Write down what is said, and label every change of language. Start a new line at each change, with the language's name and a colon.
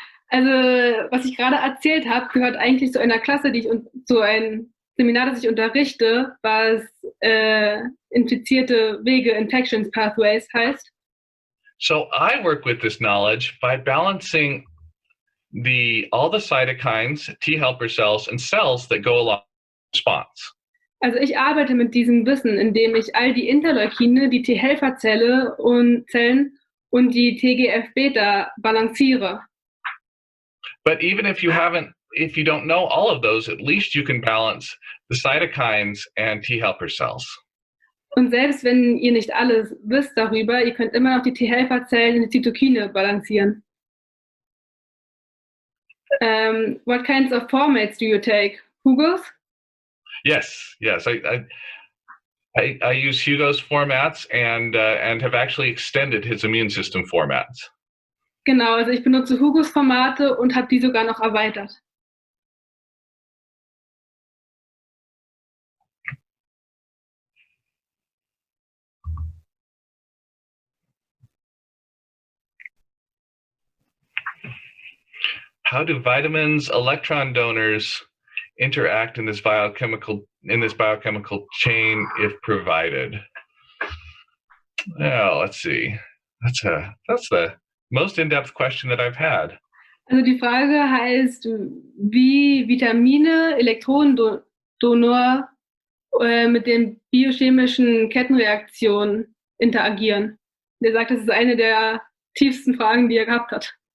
German: Also, was ich gerade erzählt habe, gehört eigentlich zu einer Klasse, zu einem Seminar, das ich unterrichte, was infizierte Wege, Infections Pathways heißt.
English: So I work with this knowledge by balancing all the cytokines, T helper cells, and cells that go along with the response.
German: Also ich arbeite mit diesem Wissen, indem ich all die Interleukine, die T-Helferzelle und Zellen und die TGF-Beta balanciere.
English: But even if you don't know all of those, at least you can balance the cytokines and T helper cells.
German: Und selbst wenn ihr nicht alles wisst darüber, ihr könnt immer noch die T-Helferzellen und die Zytokine balancieren.
English: What kinds of formats do you take? Hugo's? Yes. I use Hugo's formats and have actually extended his immune system formats.
German: Genau, also ich benutze Hugo's Formate und habe die sogar noch erweitert.
English: How do vitamins, electron donors interact in this biochemical chain if provided? Well, let's see. That's the most in-depth question that I've had.
German: Also die Frage heißt, wie Vitamine, Elektronendonor mit den biochemischen Kettenreaktionen interagieren. Der sagt, das ist eine der tiefsten Fragen, die er gehabt hat.